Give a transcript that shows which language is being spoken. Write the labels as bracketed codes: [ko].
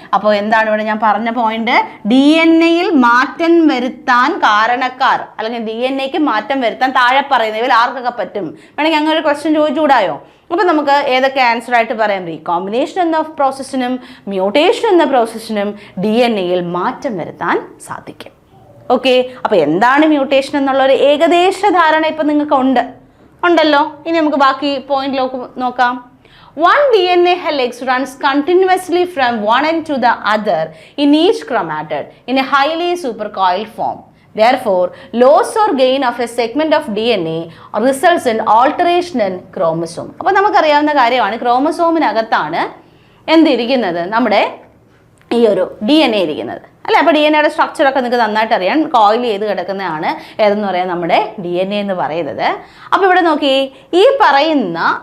[ml] അപ്പോൾ എന്താണ് ഇവിടെ ഞാൻ പറഞ്ഞ പോയിന്റ്, DNA മാറ്റം വരുത്താൻ കാരണക്കാർ അല്ലെങ്കിൽ DNA മാറ്റം വരുത്താൻ താഴെ പറയുന്നവയിൽ ആർക്കൊക്കെ പറ്റും, വേണമെങ്കിൽ അങ്ങനെ ഒരു ക്വസ്റ്റ്യൻ ചോദിച്ചുകൂടായോ? അപ്പോൾ നമുക്ക് ഏതൊക്കെ ആൻസർ ആയിട്ട് പറയാം, റീകോമ്പിനേഷൻ എന്ന പ്രോസസ്സിനും മ്യൂട്ടേഷൻ എന്ന പ്രോസസ്സിനും DNA മാറ്റം വരുത്താൻ സാധിക്കും. ഓക്കെ, അപ്പോൾ എന്താണ് മ്യൂട്ടേഷൻ എന്നുള്ളൊരു ഏകദേശ ധാരണ ഇപ്പം നിങ്ങൾക്ക് ഉണ്ടല്ലോ. ഇനി നമുക്ക് ബാക്കി പോയിന്റിലേക്ക് നോക്കാം. [en] One DNA helix runs continuously from one end to the other in each chromatid in a highly supercoiled form. Therefore, loss or gain of a segment of DNA results in alteration in chromosome. [ml] അപ്പോൾ നമുക്കറിയാവുന്ന കാര്യമാണ്, ക്രോമസോമിനകത്താണ് എന്തിരിക്കുന്നത്, നമ്മുടെ ഈ ഒരു DNA ഇരിക്കുന്നത് അല്ലേ. അപ്പോൾ DNAയുടെ സ്ട്രക്ചറൊക്കെ നിങ്ങൾക്ക് നന്നായിട്ട് അറിയാം, കോയിൽ ചെയ്ത് കിടക്കുന്നതാണ് ഏതെന്ന് പറയാം, നമ്മുടെ DNA എന്ന് പറയുന്നത്. അപ്പോൾ ഇവിടെ നോക്കി, ഈ പറയുന്ന